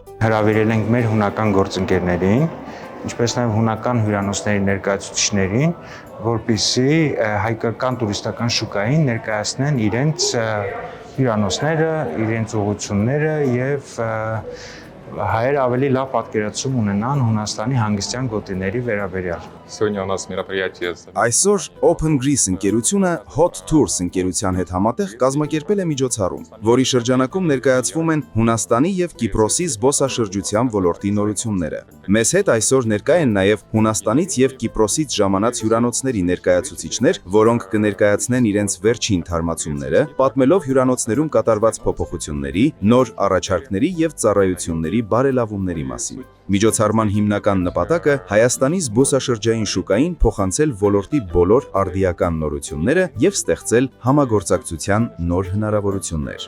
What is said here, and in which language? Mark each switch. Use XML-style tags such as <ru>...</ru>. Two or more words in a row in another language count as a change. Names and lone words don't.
<hy>Հրավիրել ենք մեր հունական գործընկերներին, ինչպես նաեւ հունական հյուրանոցների ներկայացուցիչներին, որպեսզի հայկական տուրիստական շուկային ներկայացնեն իրենց հյուրանոցները, իրենց ուղղությունները եւ հայերը ավելի լավ պատկերացում ունենան Հունաստանի հանգստյան գոտիների վերաբերյալ։</hy> <ru>Сегодня у нас мероприятие.</ru> <hy>Այսօր Open Greece ընկերությունը Hot Tours ընկերության հետ համատեղ կազմակերպել է միջոցառում, որի շրջանակում ներկայացվում են Հունաստանի եւ Կիպրոսի զբոսաշրջության ոլորտի նորությունները։ Մեզ հետ այսօր ներկա են նաեւ Հունաստանից եւ Կիպրոսից ժամանած հյուրանոցների ներկայացուցիչներ, որոնք կներկայացնեն իրենց վերջին թարմացումները, պատմելով հյուրանոցներում կատարված փոփոխությունների, նոր առաջարկների եւ ծառայությունների բարելավումների մասին։ Միջոցառման հիմնական նպատակը Հայաստանի զբոսաշրջային շուկային փոխանցել ոլորտի բոլոր արդիական նորությունները եւ ստեղծել համագործակցության նոր հնարավորություններ։</hy>